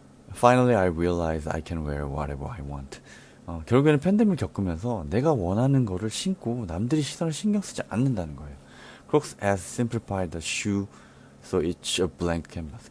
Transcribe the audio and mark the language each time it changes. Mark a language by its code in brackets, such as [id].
[en] Finally, I realize I can wear whatever I want. [ko] 결국에는 팬데믹을 겪으면서 내가 원하는 거를 신고 남들이 시선을 신경 쓰지 않는다는 거예요. [en] Crocs has simplified the shoe so it's a blank canvas.